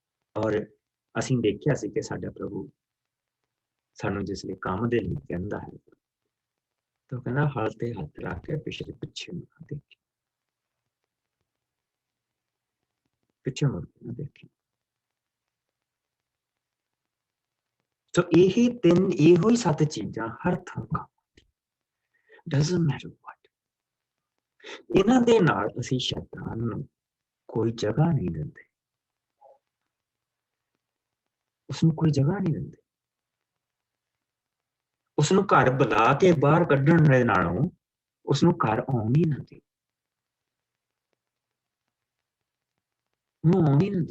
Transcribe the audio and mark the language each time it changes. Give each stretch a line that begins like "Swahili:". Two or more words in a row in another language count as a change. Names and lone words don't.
Punjabi: ਔਰ ਅਸੀਂ ਦੇਖਿਆ ਸੀ ਕਿ ਸਾਡਾ ਪ੍ਰਭੂ ਸਾਨੂੰ ਜਿਸ ਲਈ ਕੰਮ ਦੇ ਲਈ ਕਹਿੰਦਾ ਹੈ ਤਾਂ ਉਹ ਕਹਿੰਦਾ ਹਲ ਤੇ ਹੱਥ ਰੱਖ ਕੇ ਪਿੱਛੇ ਪਿੱਛੇ ਨੂੰ ਨਾ ਦੇਖੀ, ਪਿੱਛੇ ਮੁੜ ਕੇ ਨਾ ਦੇਖੀ। ਸੋ ਇਹੀ ਤਿੰਨ, ਇਹੋ ਹੀ 7 ਚੀਜ਼ਾਂ ਹਰ ਥਾਂ ਕੰਮ
English: doesn't matter what।
Punjabi: ਇਹਨਾਂ ਦੇ ਨਾਲ ਅਸੀਂ ਸ਼ੈਤਾਨ ਨੂੰ ਕੋਈ ਜਗ੍ਹਾ ਨਹੀਂ ਦਿੰਦੇ, ਉਸਨੂੰ ਕੋਈ ਜਗ੍ਹਾ ਨਹੀਂ ਦਿੰਦੇ। ਉਸਨੂੰ ਘਰ ਬੁਲਾ ਕੇ ਬਾਹਰ ਕੱਢਣ ਦੇ ਨਾਲੋਂ ਉਸਨੂੰ ਘਰ ਆਉਣ ਹੀ ਨਾ ਦਿਓ, ਉਹਨੂੰ ਆਉਣ ਹੀ ਨਾ ਦਿਓ।